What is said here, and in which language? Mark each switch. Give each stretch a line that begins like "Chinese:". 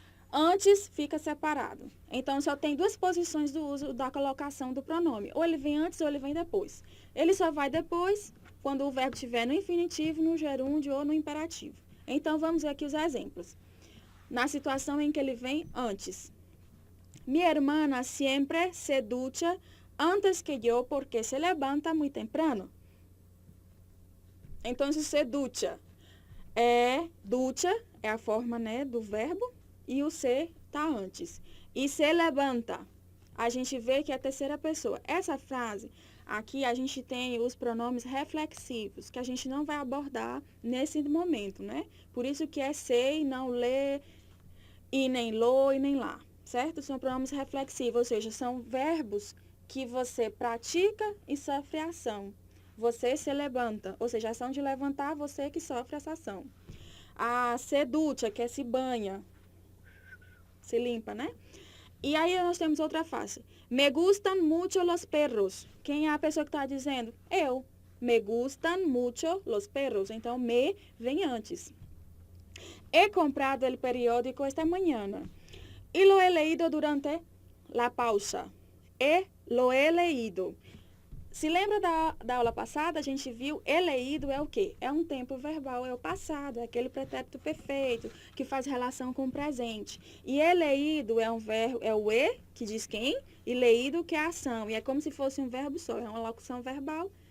Portuguese: Antes, fica separado. Então, só tem 2 posições do uso da colocação do pronome. Ou ele vem antes ou ele vem depois. Ele só vai depois quando o verbo estiver no infinitivo, no gerúndio ou no imperativo. Então, vamos ver aqui os exemplos. Na situação em que ele vem antes.
Spanish: Mi hermana siempre se ducha antes que yo porque se levanta muy temprano.
Portuguese: Então, se ducha. Ducha é a forma, né, do verbo e o se está antes. E se levanta. A gente vê que é a terceira pessoa. Essa frase, aqui a gente tem os pronomes reflexivos, que a gente não vai abordar nesse momento, né? Por isso que é se e não lê, e nem lo e nem lá, certo? São pronomes reflexivos, ou seja, são verbos que você pratica e sofre a ação. Você se levanta, ou seja, a ação de levantar, você que sofre essa ação. A se ducha, que é se banha, se limpa, né? E aí nós temos outra face.
Spanish: Me gustan mucho los perros.
Portuguese: Quem é a pessoa que está dizendo? Eu.
Spanish: Me gustan mucho los perros.
Portuguese: Então, me vem antes.
Spanish: He comprado el periódico esta mañana. Y lo he leído durante la pausa. Lo he leído.
Portuguese: Se lembra da aula passada, a gente viu he leído é o quê? É um tempo verbal, é o passado, é aquele pretérito perfeito que faz relação com o presente. E he leído é um verbo, é o e, que diz quem, e leído, que é a ação. E é como se fosse um verbo só, é uma locução verbal.